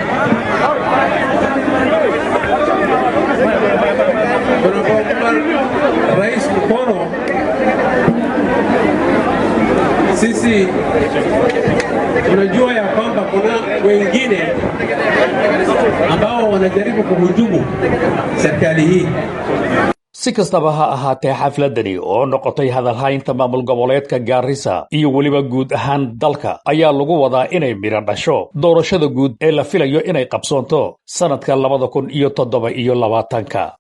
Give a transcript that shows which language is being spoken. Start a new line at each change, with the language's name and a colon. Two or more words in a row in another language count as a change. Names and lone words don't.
Swahili: Tunapounga rais mkono, sisi tunajua ya kwamba kuna wengine ambao wanajaribu kuhujumu serikali hii.
Somali: si kastaba ha ahaatee xafladani oo noqotay hadalhaynta maamul goboleedka Gaarisa iyo weliba guud ahaan dalka ayaa lagu wadaa inay miro dhasho doorashada guud ee la filayo inay qabsoonto sanadka 2027.